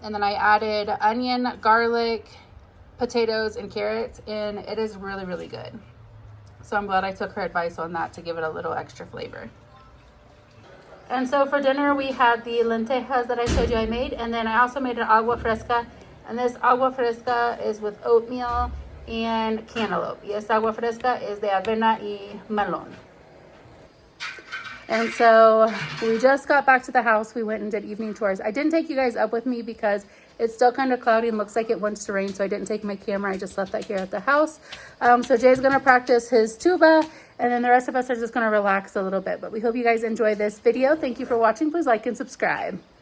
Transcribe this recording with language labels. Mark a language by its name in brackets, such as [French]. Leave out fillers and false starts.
[English] And then I added onion, garlic, potatoes, and carrots. And it is really, really good. So I'm glad I took her advice on that to give it a little extra flavor. And so for dinner, we had the lentejas that I showed you I made. And then I also made an agua fresca. And this agua fresca is with oatmeal and cantaloupe. [Spanish] Y esta agua fresca [English] is [Spanish] de avena y melon. [English] And so we just got back to the house. We went and did evening tours. I didn't take you guys up with me because it's still kind of cloudy and looks like it wants to rain. So I didn't take my camera. I just left that here at the house. So Jay's going to practice his tuba. And then the rest of us are just going to relax a little bit. But we hope you guys enjoy this video. Thank you for watching. Please like and subscribe.